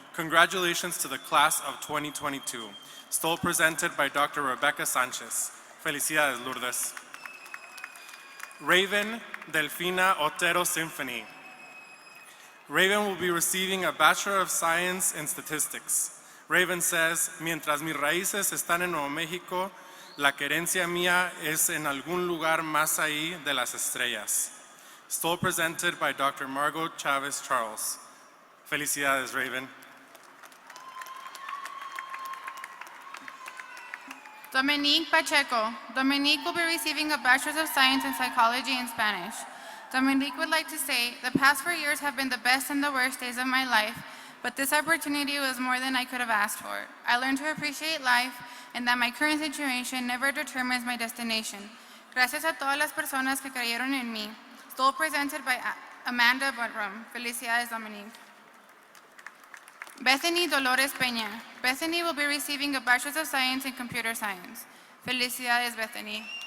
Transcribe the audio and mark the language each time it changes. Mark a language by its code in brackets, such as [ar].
[en] Congratulations to the class of 2022. Stole presented by Dr. Rebecca Sanchez. Felicidades, Lourdes. Raven Delfina Otero Symphony. Raven will be receiving a Bachelor of Science in Statistics. [es] Raven says, mientras mis raíces están en Nuevo México, la querencia mía es en algún lugar más ahí de las estrellas. [en] Stole presented by Dr. Margot Chavez Charles. Felicidades, Raven. Dominique Pacheco. Dominique will be receiving a Bachelor's of Science in Psychology in Spanish. Dominique would like to say, the past 4 years have been the best and the worst days of my life, but this opportunity was more than I could have asked for. I learned to appreciate life and that my current situation never determines my destination. [es] Gracias a todas las personas que creyeron en mí. [en] Stole presented by Amanda Buttram. Felicidades, Dominique. Bethany Dolores Peña. Bethany will be receiving a Bachelor's of Science in Computer Science. [es] Felicidades, Bethany.